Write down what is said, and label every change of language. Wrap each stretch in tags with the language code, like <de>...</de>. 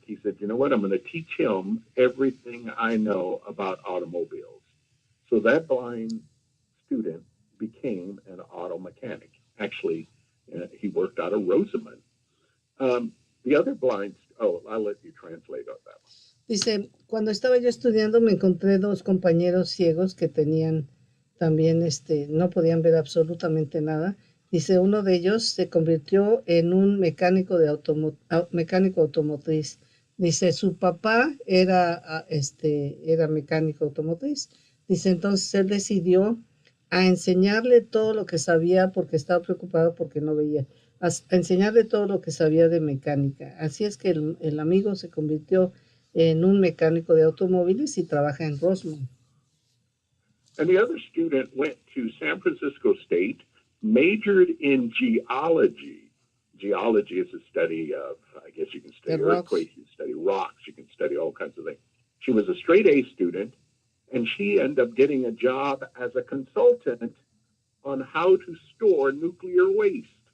<en>He said, you know what? I'm going to teach him everything I know about automobiles. So that blind student became an auto mechanic. Actually, he worked out of Rosamond. The other Oh, I'll let you translate on that one.</en> <es>Dice, cuando estaba yo estudiando me encontré dos compañeros ciegos que tenían también, no podían ver absolutamente nada. Dice, uno de ellos se convirtió en un mecánico mecánico automotriz. Dice, su papá era mecánico automotriz. Dice, entonces él decidió a enseñarle todo lo que sabía porque estaba preocupado porque no veía. A enseñarle todo lo que sabía de mecánica. Así es que el amigo se convirtió en un mecánico de automóviles y trabaja en Rosemont.</es> <en>And the other student went to San Francisco State, majored in geology. Geology is a study of, I guess you can study earthquakes, you can study rocks, you can study all kinds of things. She was a straight A student, and she ended up getting a job as a consultant on how to store nuclear waste.</en>